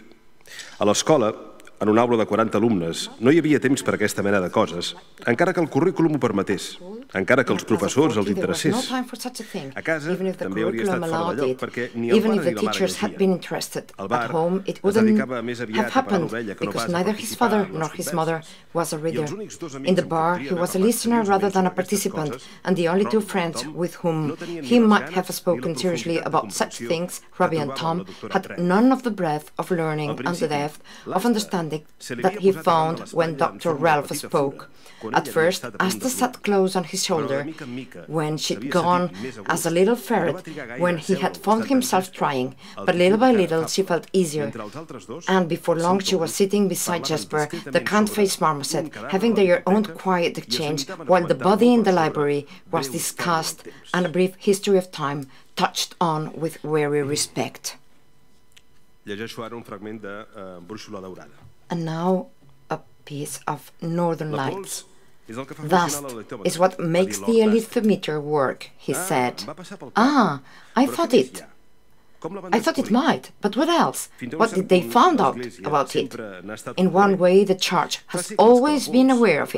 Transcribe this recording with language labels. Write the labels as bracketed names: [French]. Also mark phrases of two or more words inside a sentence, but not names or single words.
[Catalan] A l'escola, en una aula de 40 alumnes, no hi havia temps per aquesta mena de coses, encara que el currículum ho permetés, encara que els professors els interessés. A casa també hauria estat fora de lloc, perquè ni el pare ni la mare llegien. Al bar es dedicava més aviat a parar l'ovella que no pas a participar en les converses. I els únics 2 amics amb qui no tenien [English] that he found when Dr. Ralph spoke. At first, Asta sat close on his shoulder, when she'd gone as a little ferret, when he had found himself trying, but little by little she felt easier. And before long she was sitting beside Jasper, the kind-faced marmoset, having their own quiet exchange, while the body in the library was discussed and a brief history of time touched on with weary respect. [Catalan] Llegeixo ara un fragment de Brúixola Daurada. [English] And now a piece of Northern Lights. Dust is what makes the ellipsometer work, he said. Ah, I thought it might, but what else? What did they find out about it? In one way, the church has always been aware of it.